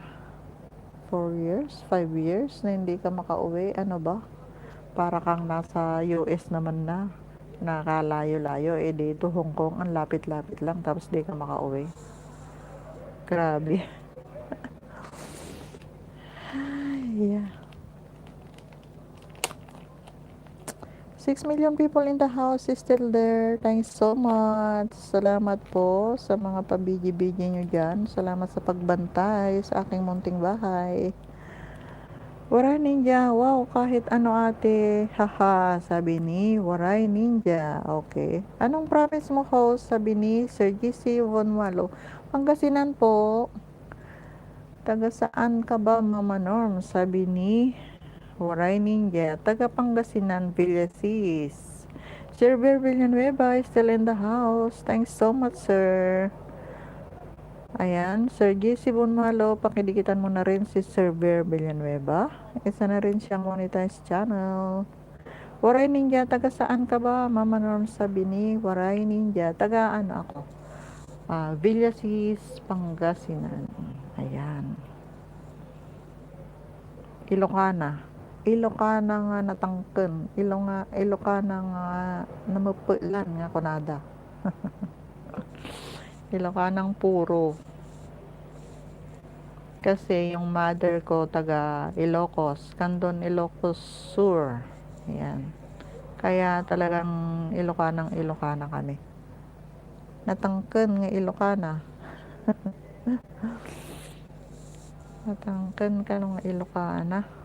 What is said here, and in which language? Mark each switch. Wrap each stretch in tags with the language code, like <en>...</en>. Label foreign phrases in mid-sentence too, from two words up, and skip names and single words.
<en>4 years, 5 years</en> <tl>na hindi ka makauwi. Ano ba? Para kang nasa US naman na. Nakalayo-layo. Dito Hong Kong, ang lapit-lapit lang. Tapos di ka makauwi. Grabe. Ay, yeah.</tl> <en>6 million people in the house is still there. Thanks so much.</en> <tl>Salamat po sa mga pabigi-bigi nyo dyan. Salamat sa pagbantay sa aking munting bahay. Waray Ninja, wow, kahit ate, haha, sabi ni Waray Ninja. Okay. Anong promise mo, host? Sabi ni Sir GC Von Malo. Pangasinan po. Taga saan ka ba, Mama Norm? Sabi ni Waray Ninja, taga Pangasinan, Villasis.</tl> <en>Sir Ver Villanueva is still in the house. Thanks so much, sir.</en> <tl>Ayan, Sir JC Bonmalo, pakidikitan mo na rin si Sir Ver Villanueva. Isa na rin siyang monetized channel. Waray Ninja, taga saan ka ba? Mama Norm sabi ni Waray Ninja, taga ano ako? Villasis, Pangasinan. Ayan. Ilocana.</tl> <ilo>Ilocana nga natangken. Ilocana nga namupulan nga kunada.</ilo> <tl>Ilocanang puro. Kasi yung mother ko taga Ilocos, Candon Ilocos Sur. Ayan. Kaya talagang Ilocana kami.</tl> <ilo>Natangken nga Ilocana. Natangken ka nga Ilocana.</ilo>